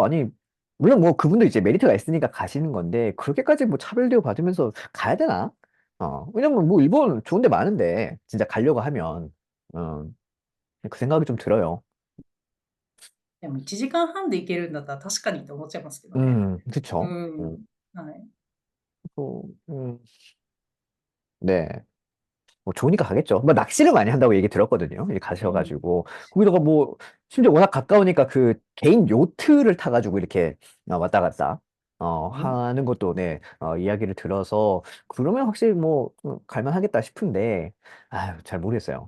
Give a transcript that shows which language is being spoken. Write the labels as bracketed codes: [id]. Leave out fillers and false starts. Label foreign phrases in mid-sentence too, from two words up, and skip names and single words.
[ko] 아니 물론 뭐 그분도 이제 메리트가 있으니까 가시는 건데 그렇게까지 뭐 차별 대우 받으면서 가야 되나? 왜냐면 뭐 일본 좋은 데 많은데 진짜 가려고 하면 음, 그 생각이 좀 들어요. [ja] でも1時間半で行けるんだったら確かにと思っちゃいますけどね。う [ko] 그쵸? [ja] ん。はい。 [ko] 또, 네. 뭐 좋으니까 가겠죠. 뭐 낚시를 많이 한다고 얘기 들었거든요. 이렇게 [ja] うん。 [ko] 가셔가지고 거기다가 뭐 심지어 워낙 가까우니까 그 개인 요트를 타가지고 이렇게 왔다 갔다 [ja] うん。 [ko] 하는 것도 네 이야기를 들어서 그러면 확실히 뭐 갈만하겠다 싶은데 아유 잘 모르겠어요.